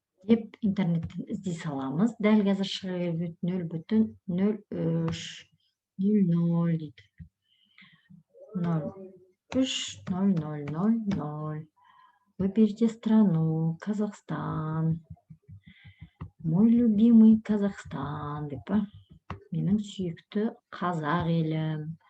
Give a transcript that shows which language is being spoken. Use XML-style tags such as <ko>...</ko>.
<kk>Деп интернеттен іздей саламыз. Дәл қазір шыға келіп 0.03 00 дейді. 03 0000.</kk> <ru>Выберите страну. Казахстан. Мой любимый Казахстан</ru> <kk>деп па. Менің сүйікті қазақ елім.</kk>